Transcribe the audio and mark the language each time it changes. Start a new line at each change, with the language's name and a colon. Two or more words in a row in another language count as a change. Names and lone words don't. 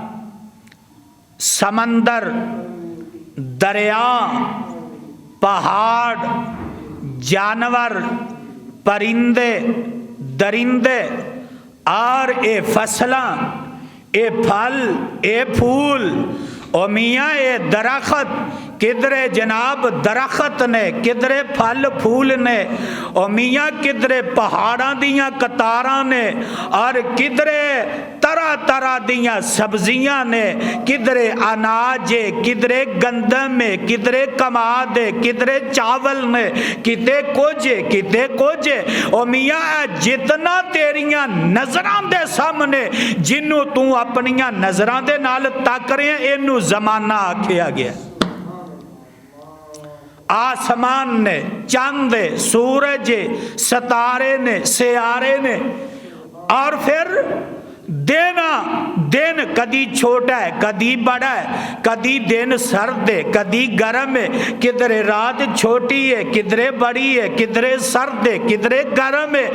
Punjabi: سمندر، دریا، پہاڑ، جانور، پرندے، درندے، اور اے فصلاں، اے پھل، اے پھول، او میاں اے درخت، کدرے جناب درخت نے، کدرے پھل پھول نے، او میاں کدرے پہاڑاں دیاں قطاراں نے، اور کدرے طرح طرح دیاں سبزیاں نے، کدرے اناج، کدرے گندم، کدرے کماد، کدرے چاول نے، کتے کچھ، او میاں جتنا تیریاں نظران دے سامنے جنوں تو اپنیاں نظران دے نال تک رہے ہیں، اینو زمانہ آکھیا گیا۔ آسمان نے، چاند، سورج، ستارے نے، سیارے نے، اور پھر دن کدی چھوٹا ہے، کدی بڑا ہے، کدی دن سرد ہے، کدی گرم ہے، کدھرے رات چھوٹی ہے، کدھرے بڑی ہے، کدھرے سرد ہے، کدھرے گرم ہے۔